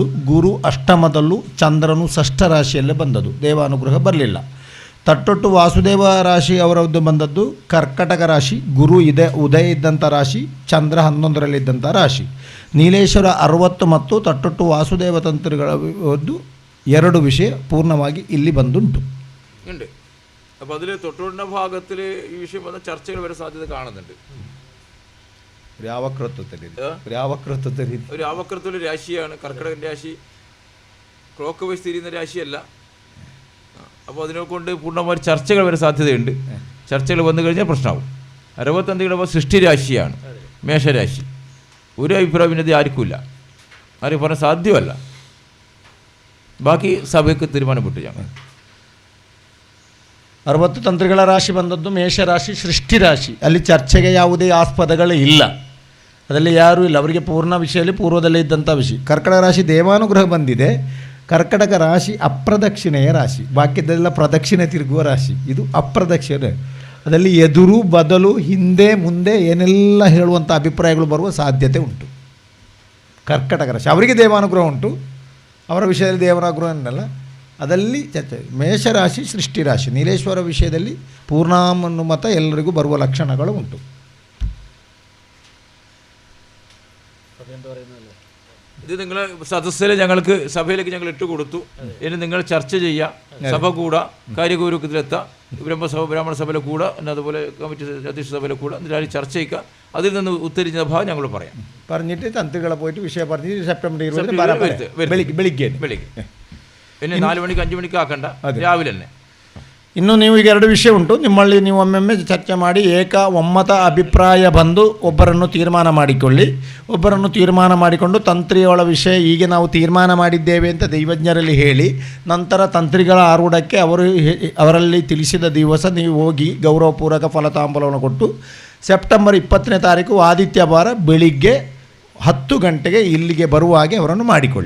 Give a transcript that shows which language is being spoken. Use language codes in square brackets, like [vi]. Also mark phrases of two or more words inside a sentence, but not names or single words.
[kn] ಗುರು ಅಷ್ಟಮದಲ್ಲೂ, ಚಂದ್ರನು ಷಷ್ಠ ರಾಶಿಯಲ್ಲೇ ಬಂದದ್ದು, ದೇವಾನುಗ್ರಹ ಬರಲಿಲ್ಲ. ತಟ್ಟೊಟ್ಟು ವಾಸುದೇವ ರಾಶಿ ಅವರದ್ದು ಬಂದದ್ದು ಕರ್ಕಟಕ ರಾಶಿ. ಗುರು ಉದಯ ಇದ್ದಂಥ ರಾಶಿ, ಚಂದ್ರ 11ರಲ್ಲಿದ್ದಂಥ ರಾಶಿ. ನೀಲೇಶ್ವರ 60 ಮತ್ತು ತಟ್ಟೊಟ್ಟು ವಾಸುದೇವ ತಂತ್ರಗಳದ್ದು 2 ವಿಷಯ ಪೂರ್ಣವಾಗಿ ಇಲ್ಲಿ ಬಂದುಂಟು. [ml] ഉണ്ട്. അപ്പോൾ അതിൽ തൊട്ടുകൊണ്ട ഭാഗത്തിൽ ഈ വിഷയം വന്ന ചർച്ചകൾ വരെ സാധ്യത കാണുന്നുണ്ട്. ഒരു ആവക്രത്വത്തിൽ രാശിയാണ് കർക്കിടകൻ രാശി. ക്ലോക്ക് വൈസ് തിരിയുന്ന രാശിയല്ല. അപ്പോൾ അതിനെ കൊണ്ട് പൂർണ്ണമായി ചർച്ചകൾ വരെ സാധ്യതയുണ്ട്. ചർച്ചകൾ വന്നു കഴിഞ്ഞാൽ പ്രശ്നമാവും. 65 സൃഷ്ടി രാശിയാണ് മേഷരാശി. ഒരു അഭിപ്രായ ഭിന്നത ആർക്കുമില്ല, ആരും പറഞ്ഞാൽ സാധ്യമല്ല. [kn] ಬಾಕಿ ಸಭೆಗೆ ತೀರ್ಮಾನಪಟ್ಟು ഞങ്ങൾ 60 ತಂತ್ರಿಗಳ ರಾಶಿ ಬಂದದ್ದು ಮೇಷರಾಶಿ, ಸೃಷ್ಟಿ ರಾಶಿ. ಅಲ್ಲಿ ಚರ್ಚೆಗೆ ಯಾವುದೇ ಆಸ್ಪದಗಳು ಇಲ್ಲ, ಅದರಲ್ಲಿ ಯಾರೂ ಇಲ್ಲ. ಅವರಿಗೆ ಪೂರ್ಣ ವಿಷಯದಲ್ಲಿ ಪೂರ್ವದಲ್ಲೇ ಇದ್ದಂಥ ವಿಷಯ. ಕರ್ಕಟಕ ರಾಶಿ ದೇವಾನುಗ್ರಹ ಬಂದಿದೆ. ಕರ್ಕಟಕ ರಾಶಿ ಅಪ್ರದಕ್ಷಿಣೆಯ ರಾಶಿ, ಬಾಕಿದ್ದೆಲ್ಲ ಪ್ರದಕ್ಷಿಣೆ ತಿರುಗುವ ರಾಶಿ. ಇದು ಅಪ್ರದಕ್ಷಿಣೆ. ಅದರಲ್ಲಿ ಎದುರು ಬದಲು ಹಿಂದೆ ಮುಂದೆ ಏನೆಲ್ಲ ಹೇಳುವಂಥ ಅಭಿಪ್ರಾಯಗಳು ಬರುವ ಸಾಧ್ಯತೆ ಉಂಟು. ಕರ್ಕಟಕ ರಾಶಿ ಅವರಿಗೆ ದೇವಾನುಗ್ರಹ ಉಂಟು, ಅವರ ವಿಷಯದಲ್ಲಿ ದೇವರಾಗ್ರಹ ಅನ್ನಲ್ಲ, ಅದಲ್ಲಿ ಚರ್ಚೆ. ಮೇಷರಾಶಿ ಸೃಷ್ಟಿ ರಾಶಿ. ನೀಲೇಶ್ವರ ವಿಷಯದಲ್ಲಿ ಪೂರ್ಣಾನುಮತ ಎಲ್ಲರಿಗೂ ಬರುವ ಲಕ್ಷಣಗಳು ಉಂಟು. [ml] ഇത് നിങ്ങൾ സദസ്സിൽ ഞങ്ങൾക്ക് സഭയിലേക്ക് ഞങ്ങൾ ഇട്ടുകൊടുത്തു. ഇനി നിങ്ങൾ ചർച്ച ചെയ്യാം, സഭ കൂടാ, കാര്യഗൗരവത്തിലെത്താം, ബ്രഹ്മസഭ ബ്രാഹ്മണ സഭയിലെ കൂടാ, പിന്നെ അതുപോലെ കമ്മിറ്റി അധ്യക്ഷ സഭയിലെ കൂടാ, എന്നിട്ട് ചർച്ച ചെയ്യുക. അതിൽ നിന്ന് ഉത്തരിച്ച ഭാഗം ഞങ്ങൾ പറയാം. പറഞ്ഞിട്ട് തന്ത്രികളെ പോയിട്ട് വിഷയം പറഞ്ഞ് സെപ്റ്റംബർ 20 ಬೆಳಿಗ್ಗೆ പിന്നെ 4 മണിക്ക് 5 മണിക്ക് ആക്കണ്ട, രാവിലെ തന്നെ. [kn] ಇನ್ನು ನೀವು ಈಗ 2 ವಿಷಯ ಉಂಟು. ನಿಮ್ಮಲ್ಲಿ ನೀವು ಒಮ್ಮೊಮ್ಮೆ ಚರ್ಚೆ ಮಾಡಿ ಒಮ್ಮತ ಅಭಿಪ್ರಾಯ ಬಂದು ಒಬ್ಬರನ್ನು ತೀರ್ಮಾನ ಮಾಡಿಕೊಳ್ಳಿ. ಒಬ್ಬರನ್ನು ತೀರ್ಮಾನ ಮಾಡಿಕೊಂಡು ತಂತ್ರಿಗಳ ವಿಷಯ ಹೀಗೆ ನಾವು ತೀರ್ಮಾನ ಮಾಡಿದ್ದೇವೆ ಅಂತ ದೈವಜ್ಞರಲ್ಲಿ ಹೇಳಿ, ನಂತರ ತಂತ್ರಿಗಳ ಆರೂಢಕ್ಕೆ ಅವರಲ್ಲಿ ತಿಳಿಸಿದ ದಿವಸ ನೀವು ಹೋಗಿ ಗೌರವಪೂರ್ವಕ ಫಲತಾಂಬಲವನ್ನು ಕೊಟ್ಟು ಸೆಪ್ಟೆಂಬರ್ 20ನೇ ತಾರೀಕು ಆದಿತ್ಯವಾರ ಬೆಳಿಗ್ಗೆ 10 ಗಂಟೆಗೆ ಇಲ್ಲಿಗೆ ಬರುವ ಹಾಗೆ ಅವರನ್ನು ಮಾಡಿಕೊಳ್ಳಿ.